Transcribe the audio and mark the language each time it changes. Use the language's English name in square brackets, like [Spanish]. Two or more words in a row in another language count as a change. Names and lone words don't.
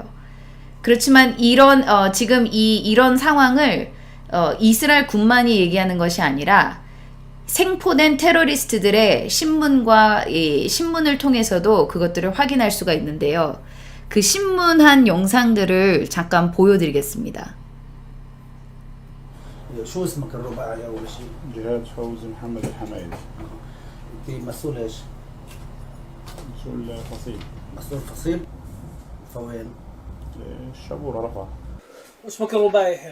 [Korean] 그렇지만 지금 이런 상황을 이스라엘 군만이 얘기하는 것이 아니라 생포된 테러리스트들의 신문을 통해서도 그것들을 확인할 수가 있는데요. 그 신문한 영상들을 잠깐 보여드리겠습니다. [Arabic] شو اسمك الرباعي أول شيء؟ جهاد فوزي محمد الحمايد. أنت مسؤول إيش؟ مسؤول فصيل. مسؤول فصيل؟ فوين؟ الشبورة رفح. اسمك الرباعي يحيى.